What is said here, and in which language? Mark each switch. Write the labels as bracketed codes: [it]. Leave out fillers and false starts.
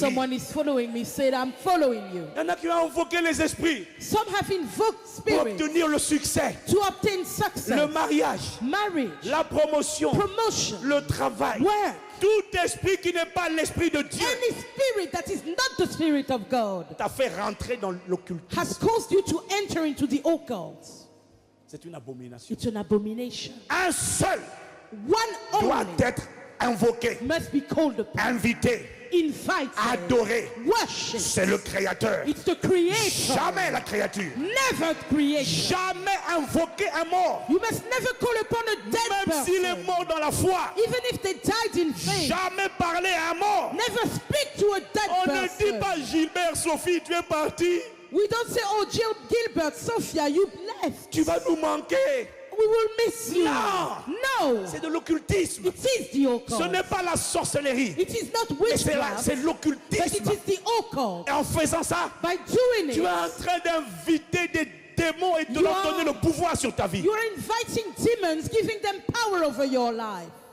[en] someone is following me, said, I'm following you. [fr] Il y en a qui ont invoqué les esprits [en] Some have invoked [fr] pour [en] spirits [fr] obtenir le succès, [en] to obtain success, [fr] le mariage, [en] marriage, [fr] la promotion, [en] promotion, [fr] le travail. [en] work. [fr] Tout esprit qui n'est pas l'esprit de Dieu [en] Any spirit that is not the spirit of God [fr] t'a fait rentrer dans l'occultisme. [en] has caused you to enter into the occult. [fr] C'est une abomination. [en] It's an abomination. [fr] Un seul [en] One [fr] doit [en] only [fr] être invoqué, [en] must be called upon, [fr] invité, [en] invited, [fr] adoré. [en] worshipped. [fr] C'est le Créateur. [en] It's the creator, [fr] Jamais la créature. [en] never creation. [fr] Jamais invoquer un mort. [en] You must never call upon a dead [fr] Même s'il est [en] person, [fr] mort dans la foi. [en] even if they died in faith. [fr] Jamais parler à un mort. [en] Never speak to a dead [fr] On ne dit [en] person. [fr] pas Gilbert, Sophie, tu es parti. [en] We don't say, oh, Gilbert, Sophia, you left. [fr] Tu vas nous manquer. [en] We will miss you. No. No. [fr] C'est de l'occultisme. [en] It is the occult. [fr] Ce n'est pas la sorcellerie. [en] It is not [fr] Mais c'est [en] witchcraft, [fr] c'est [en] but it [fr] l'occultisme. [en] is the occult. [fr] Et en faisant ça, [en] By doing [fr] tu es [en] it, [fr] en train d'inviter des démons et de [en] You [fr] leur [en] are- [fr] donner le pouvoir sur ta vie. [en] you are inviting demons, giving them power over your life.